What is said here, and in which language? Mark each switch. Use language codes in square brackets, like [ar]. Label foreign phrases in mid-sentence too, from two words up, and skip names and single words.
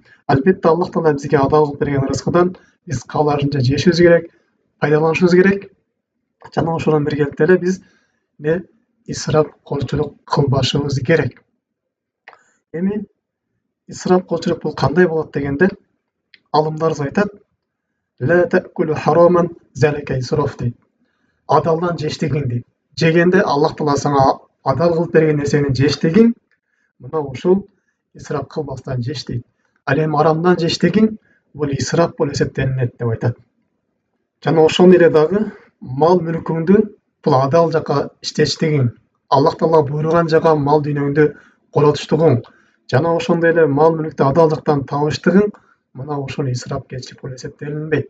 [ky] Албетте Аллах таала бизге адал кылып берген ырыскыдан биз каалашынча жешибиз керек, пайдаланышыбыз керек. Жана ошондон биргеликте эле биз исрапкорчулук кылбашыбыз керек. Эми исрапкорчулук бул кандай болот дегенде, алымдарыбыз айтат: [ar] "لا تأكلوا حراما ذلك إسراف" дейт. [ky] Адалдан жеш деген дейт. Жегенде Аллах таала сага адал кылып берген нерсени жеш деген, мына ушул исрап кылбастан жеш дейт. Ал эми арамдан жеш деген бул исрап болуп эсептелинет деп айтат. Жана ошондой эле дагы мал мүлкүңдү бул адал жака иштетиштигиң, Аллах таала буйруган жака мал дүйнөңдү колотуштугуң, жана ошондой эле мал мүлктү адал жактан табыштыгың, мына ушул исрапкерчилик болуп эсептелинбейт.